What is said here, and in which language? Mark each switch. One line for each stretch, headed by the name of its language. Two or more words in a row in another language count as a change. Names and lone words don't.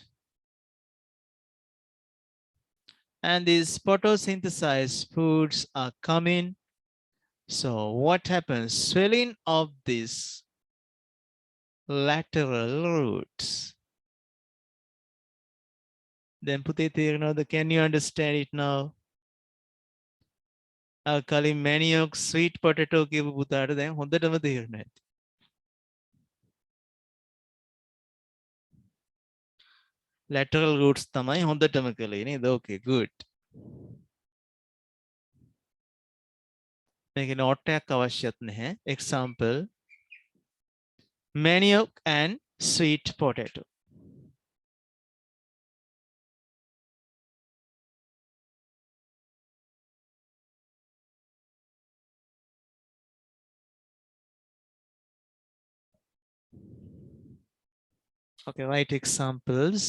English: And these photosynthesized foods are coming. So what happens? Swelling of these lateral roots.
Sinhala: Then පුතේ තේරෙනවද?
English: Can you understand it now?
Sinhala: කලින්
English: manioc sweet potato
Sinhala: කියපු පුතාට දැන් හොඳටම තේරෙනවා ඇති.
English: Lateral roots
Sinhala: තමයි හොඳටම කළේ නේද?
English: Okay, good.
Sinhala: මේකේ note එකක් අවශ්‍යත් නැහැ.
English: Example, manioc and sweet potato. Okay, write examples.